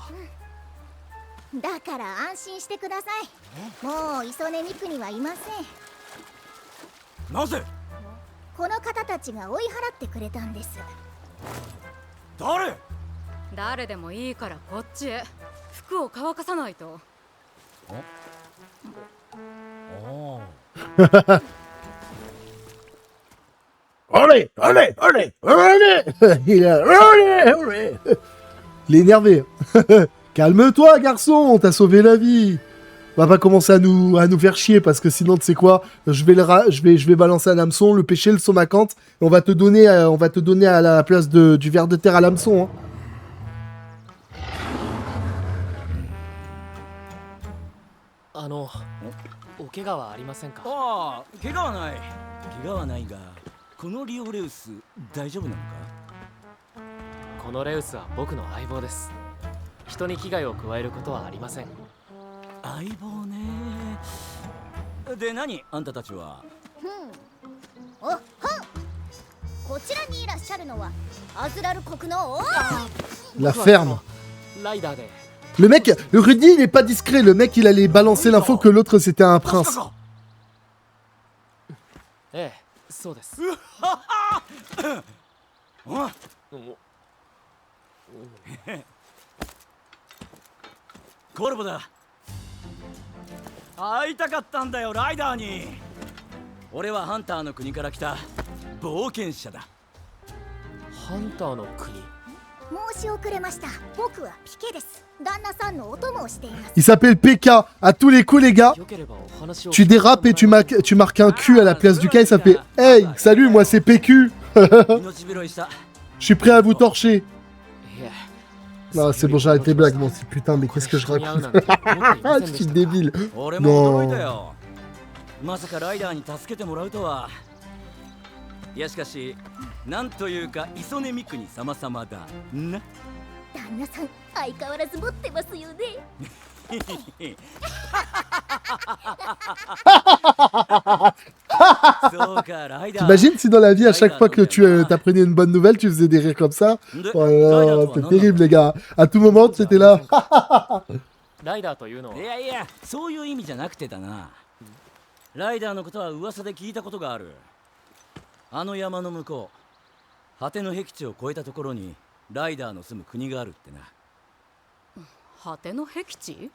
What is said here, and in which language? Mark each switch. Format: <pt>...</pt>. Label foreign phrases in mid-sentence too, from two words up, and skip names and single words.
<ja>だから安心してください。もう磯根三国はいません。なぜ？この方たちが追い払ってくれたんです。誰？誰でもいいからこっちへ。服を乾かさないと。</ja> <fr>Allez, allez, allez, allez. Il est énervé. Calme-toi, garçon, t'as sauvé la vie. On va pas commencer à nous faire chier parce que sinon, tu sais quoi, je vais balancer un hameçon, le pêcher, le somacante, et on va te donner à la place du ver de terre à l'hameçon. Hein.</fr> <ja>Ah, 怪我はない。怪我はないが、このリオレウス大丈夫なのか？このレウスは僕の相棒です。人に危害を加えることはありません。相棒ね。で、何あんたたちは？おっほんこちらにいらっしゃるのはアズラル国の王</ja> <fr>La ferme.</fr> <ja>ライダーで</ja> <fr>Le mec, le Rudy, il est pas discret. Le mec, il allait balancer l'info que l'autre, c'était un prince.</fr> <ja>ええそうですコルボだ。会いたかったんだよ、ライダーに。俺はハンターの国から来た冒険者だ。ハンターの国申し遅れました。僕はピケです。旦那さんのお供をしています。</ja> <fr>Il s'appelle PK. À tous les coups, les gars,</fr> <ja>よければお話を</ja> <fr>tu dérapes et tu marques un Q à la place du K. Et ça fait Hey, salut, moi c'est PQ.</fr> <ja>命拾いした。</ja> <fr>Je suis prêt à vous torcher.</fr> <ja>いえ</ja> <fr>Non, c'est bon, j'arrête les blagues. Bon, c'est putain, mais qu'est-ce que je raconte? Ah, je suis débile.</fr> <ja>俺も驚い</ja> <fr>Non.</fr> <ja>たよ。まさかライダーに助けてもらうとは。いやしかし、なんというか磯根三国様々だな。旦那さん相変わらず持ってますよね。そうか、ライダー。</ja> <fr>T'imagines si dans la vie, à chaque fois que tu t'apprenais une bonne nouvelle, tu faisais des rires comme ça? Oh là là, c'est terrible, les gars. À tout moment, tu étais là.</fr> <ja>ライダーというのはいやいや、そういう意味じゃなくてだな。ライダーのことは噂で聞いたことがある。あの山の向こう、果ての僻地を越えたところにライダーの住む国があるってな。果ての僻地？</ja>